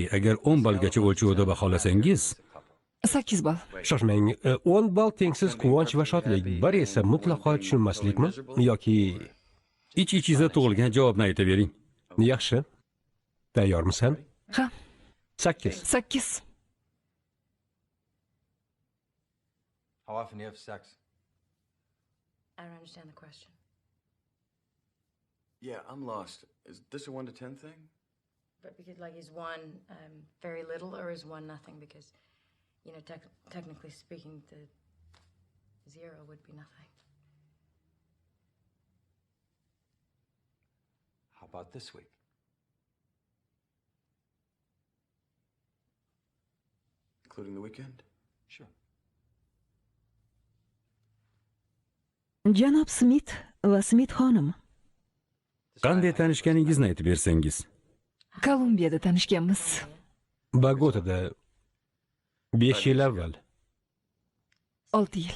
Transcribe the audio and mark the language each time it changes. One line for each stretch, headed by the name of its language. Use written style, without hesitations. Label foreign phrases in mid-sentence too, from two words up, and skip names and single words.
Uzbek: Agar 10 ballgacha o'lchovda baholasangiz, 8 ball. Shoshmang, 10 ball tengsiz quvonch va shodlik, bir esa mutlaqo tushunmaslikmi yoki ich-ichingizda tug'ilgan javobni aytavering. yaxshi. Tayyormisan? Ha, 8. 8.
English: How often do you have sex? I don't understand the question. Yeah, I'm lost. Is this a 1 to 10 thing? But because, like, is one very little or is one nothing? Because, you know, technically speaking, the 0 would be nothing. How about this week? Including the weekend? Sure.
Uzbek: Janob Smith va Smith xonim. Qanday tanishganingizni aytib bersangiz. Kolumbiyada tanishganmiz. Bogotada 5 yil avval. 6 yil.